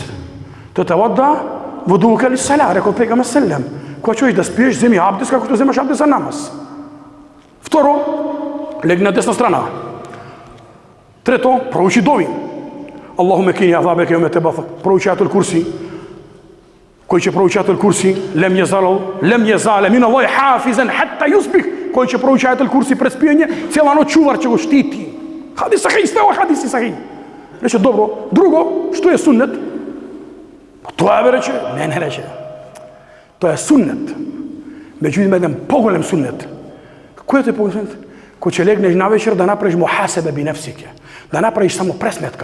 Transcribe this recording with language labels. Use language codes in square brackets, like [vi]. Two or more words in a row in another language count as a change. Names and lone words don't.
[ar] توضأ وضوءك للصلاة, [mk] рекол пејгамбер селем. Кога чуеш да спиеш, земи абдес како што земаш абдес за намаз. Второ, легни на десна страна. Трето, проучи дови. [ar] اللهم قني عذابك يوم تبعث. [mk] Проучи ајатул курси. Кој ќе проучи ајатул курси, [ar] لم يزل من الله حافظ حتى يصبح. [mk] Кој ќе проучи ајатул курси пред спиење, цела ноќ чувар ќе го штити. [ar] حديث صحيح, [mk] стева хадиси сахи. Рече, добро. Друго, што е суннет? Тоа бе рече? Не рече. Тоа е суннет. Меѓутоа еден поголем суннет. Кој е тој поголем суннет? Кој ќе легнеш навечер да направиш [ar] محاسبة بنفسك. [mk] Да направиш само пресметка.